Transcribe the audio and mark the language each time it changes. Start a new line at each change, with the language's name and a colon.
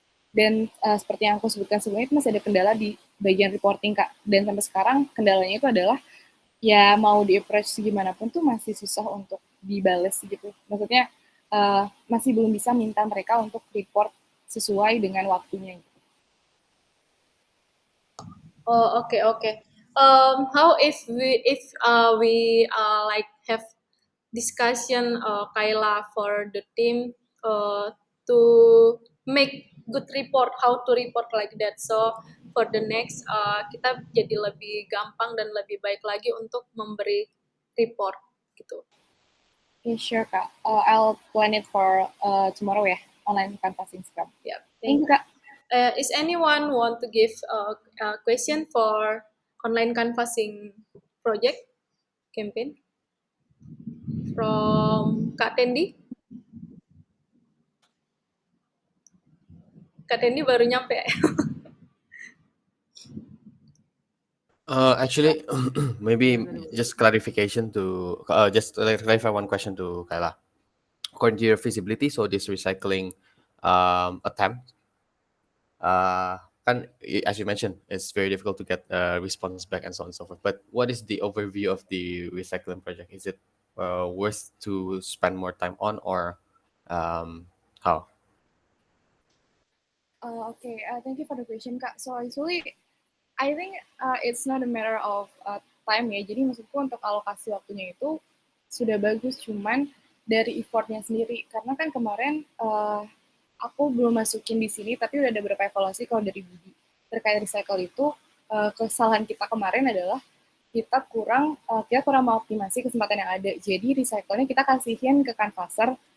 Indonesian: Dan seperti yang aku sebutkan sebelumnya itu masih ada kendala di bagian reporting Kak. Dan sampai sekarang kendalanya itu adalah ya mau di-approach gimana pun tuh masih susah untuk dibales gitu. Maksudnya masih belum bisa minta mereka untuk report sesuai dengan waktunya.
English: Oh, okay. How if we like have discussion, Kayla, for the team to make good report, how to report like that. So for the next
Indonesian: kita jadi lebih gampang dan lebih baik lagi untuk memberi report gitu.
English: Okay, sure Kak. I'll plan it for tomorrow ya, online canvassing scrum. Yeah. Thank you Kak. Is anyone want to give a question for online canvassing project campaign from Kak Tendi?
Indonesian: Kak Tendi baru nyampe.
English: Actually, maybe just clarification to just clarify one question to Kayla. According to your feasibility, so this recycling attempt, kan, as you mentioned, it's very difficult to get a response back and so on and so forth. But what is the overview of the recycling project? Is it worth to spend more time on, or how? Okay, thank you for the question Kak. So actually, I think it's not a matter of time ya.
Indonesian: Jadi maksudku untuk alokasi waktunya itu sudah bagus, cuman dari effortnya sendiri. Karena kan kemarin aku belum masukin di sini, tapi udah ada beberapa evaluasi kalau dari Budi terkait recycle itu. Kesalahan kita kemarin adalah kita kurang mengoptimasi kesempatan yang ada. Jadi recycle-nya kita kasihin ke canvasser